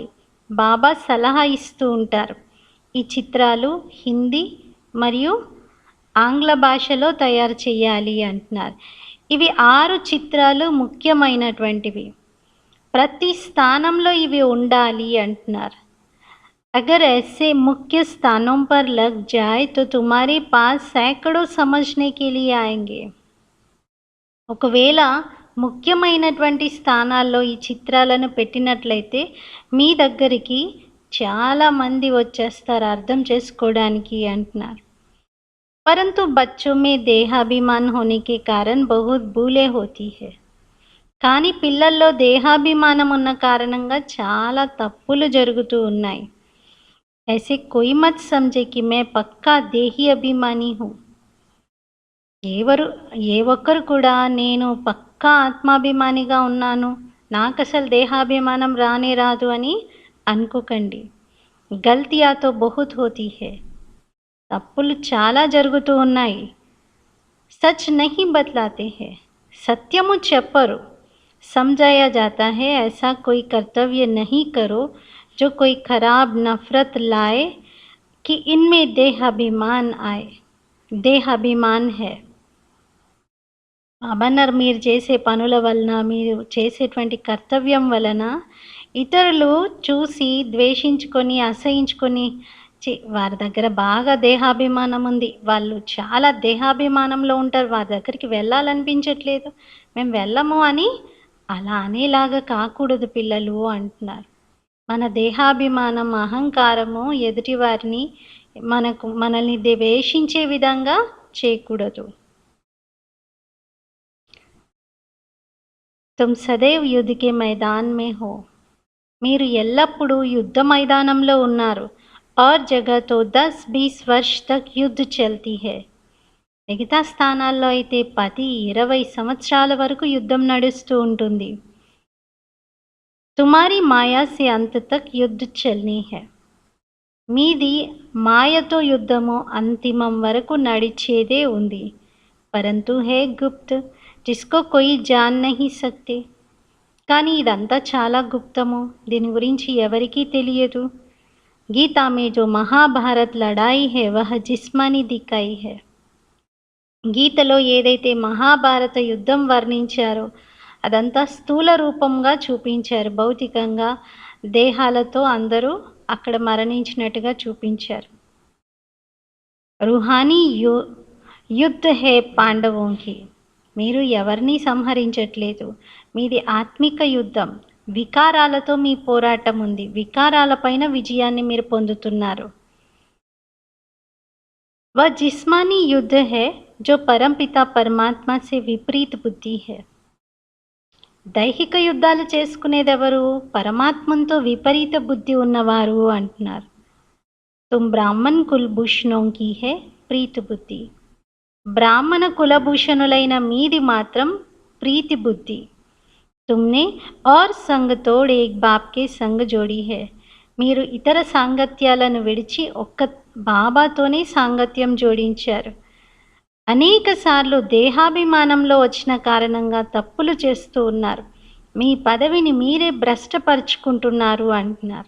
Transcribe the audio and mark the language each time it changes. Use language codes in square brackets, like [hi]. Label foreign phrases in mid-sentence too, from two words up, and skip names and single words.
[te] బాబా సలహా ఇస్తూ ఉంటారు. ఈ చిత్రాలు హిందీ మరియు ఆంగ్ల భాషలో తయారు చేయాలి అంటున్నారు. ఇవి 6 చిత్రాలు ముఖ్యమైనటువంటివి. ప్రతి స్థానంలో ఇవి ఉండాలి అంటున్నారు. [hi] अगर ऐसे मुख्य स्थानों पर लग जाए तो तुम्हारे पास सैकड़ों समझने के लिए आएंगे. [te] ఒకవేళ ముఖ్యమైనటువంటి స్థానాల్లో ఈ చిత్రాలను పెట్టినట్లయితే మీ దగ్గరికి చాలామంది వచ్చేస్తారు అర్థం చేసుకోవడానికి అంటున్నారు. [hi] परंतु बच्चों में देहाभिमान होने के कारण बहुत भूलें होती है. [te] కానీ పిల్లల్లో దేహాభిమానం ఉన్న కారణంగా చాలా తప్పులు జరుగుతూ ఉన్నాయి. [hi] ऐसे कोई मत समझे कि मैं पक्का देही अभिमानी हूँ. [te] ఏ ఒక్కరు కూడా నేను పక్కా ఆత్మాభిమానిగా ఉన్నాను, నాకు అసలు దేహాభిమానం రానే రాదు అని అనుకోకండి. [hi] ग़लतियाँ तो बहुत होती है. [te] తప్పులు చాలా జరుగుతూ ఉన్నాయి. [hi] सच नहीं बतलाते है. [te] సత్యము చెప్పరు. [hi] समझाया जाता है ऐसा कोई कर्तव्य नहीं करो जो कोई खराब नफरत लाए कि इनमें देहाभिमान आए. देहाभिमान है. [te] అబన్నారు మీరు చేసే పనుల వలన, మీరు చేసేటువంటి కర్తవ్యం వలన ఇతరులు చూసి ద్వేషించుకొని అసహించుకొని వారి దగ్గర బాగా దేహాభిమానం ఉంది, వాళ్ళు చాలా దేహాభిమానంలో ఉంటారు, వారి దగ్గరికి వెళ్ళాలనిపించట్లేదు, మేము వెళ్ళము అని అలా అనేలాగా కాకూడదు పిల్లలు అంటున్నారు. మన దేహాభిమానం అహంకారము ఎదుటివారిని మనల్ని ద్వేషించే విధంగా చేయకూడదు. [hi] तुम सदैव युद्ध के मैदान में हो. [te] మీరు ఎల్లప్పుడూ యుద్ధ మైదానంలో ఉన్నారు. [hi] और जगह तो 10-20 वर्ष तक युद्ध चलती है. [te] మిగతా స్థానాల్లో అయితే 10-20 సంవత్సరాల వరకు యుద్ధం నడుస్తూ ఉంటుంది. [hi] तुम्हारी माया से अंत तक युद्ध चलनी है. [te] మీది మాయతో యుద్ధము అంతిమం వరకు నడిచేదే ఉంది. [hi] परंतु है गुप्त जिसको कोई जान नहीं सकते. [te] కానీ ఇదంతా చాలా గుప్తము, దీని గురించి ఎవరికీ తెలియదు. [hi] गीता में जो महाभारत लड़ाई है वह जिस्मानी दिखाई है. [te] గీతలో ఏదైతే మహాభారత యుద్ధం వర్ణించారో అదంతా స్థూల రూపంగా చూపించారు, భౌతికంగా దేహాలతో అందరూ అక్కడ మరణించినట్టుగా చూపించారు. [hi] रूहानी युद्ध है पांडवों की. [te] మీరు ఎవరిని సంహరించట్లేదు, మీది ఆత్మిక యుద్ధం. వికారాలతో మీ పోరాటం ఉంది, వికారాలపైన విజయాన్ని మీరు పొందుతున్నారు. [hi] वह जिस्मानी युद्ध है जो परमपिता परमात्मा से विपरीत बुद्धि है. [te] దైహిక యుద్ధాలు చేసుకునేదెవరు? పరమాత్మంతో విపరీత బుద్ధి ఉన్నవారు అంటున్నారు. [hi] तुम ब्राह्मण कुलभूषणों की है प्रीति बुद्धि. [te] బ్రాహ్మణ కులభూషణులైన మీది మాత్రం ప్రీతి బుద్ధి. [hi] తుమ్నే और संग तोड़ एक बाप के संग जोड़ी है. [te] మీరు ఇతర సాంగత్యాలను విడిచి ఒక్క బాబాతోనే సాంగత్యం జోడించారు. అనేక సార్లు దేహాభిమానంలో వచ్చిన కారణంగా తప్పులు చేస్తూ ఉన్నారు, మీ పదవిని మీరే భ్రష్టపరుచుకుంటున్నారు అంటున్నారు.